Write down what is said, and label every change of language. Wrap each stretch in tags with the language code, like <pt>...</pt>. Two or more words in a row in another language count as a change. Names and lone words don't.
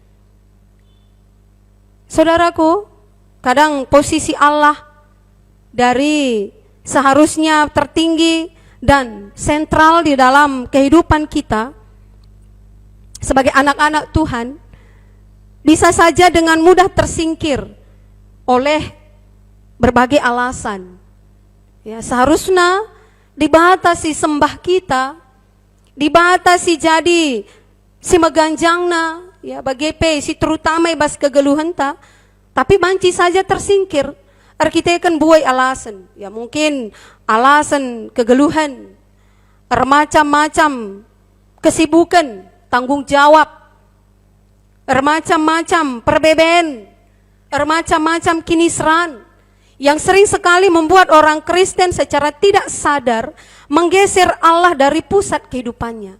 <id>Saudaraku, kadang posisi Allah dari seharusnya tertinggi dan sentral di dalam kehidupan kita sebagai anak-anak Tuhan bisa saja dengan mudah tersingkir oleh berbagai alasan.</id> <btx>Ya, seharusnya dibatasi sembah kita, dibatasi jadi si meganjangna, ya bagepe si terutama ibas kegeluhan ta, tapi banci</btx> <id>saja tersingkir. Kita kan buai alasan, ya mungkin alasan kegeluhan, bermacam-macam kesibukan, tanggung jawab, bermacam-macam perbedaan, bermacam-macam kinisran, yang sering sekali membuat orang Kristen secara tidak sadar menggeser Allah dari pusat kehidupannya.</id>